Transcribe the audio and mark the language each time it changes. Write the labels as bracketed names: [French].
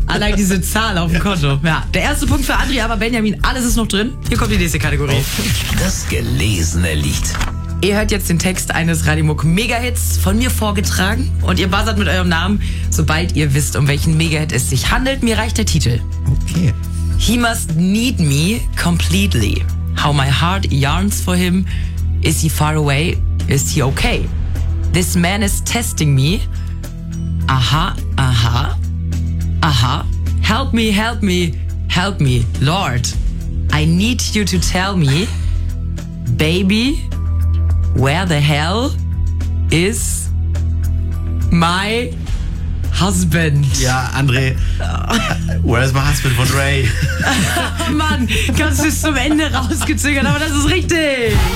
[German] Allein diese Zahl auf dem Konto. Ja, der erste Punkt für André, aber Benjamin, alles ist noch drin. Hier kommt die nächste Kategorie. Das gelesene Lied. Ihr hört jetzt den Text eines Radiomuck Megahits von mir vorgetragen und ihr buzzert mit eurem Namen, sobald ihr wisst, um welchen Megahit es sich handelt. Mir reicht der Titel. Okay. [English] He must need me completely. How my heart yearns for him. Is he far away? Is he okay? This man is testing me. Aha, aha, aha. Help me, help me, help me. Lord, I need you to tell me, baby, where the hell is my husband? [German] Ja, André. [English] Where's my husband [German] von [English] Ray? [German] Mann, ganz bis zum Ende rausgezögert, aber das ist richtig.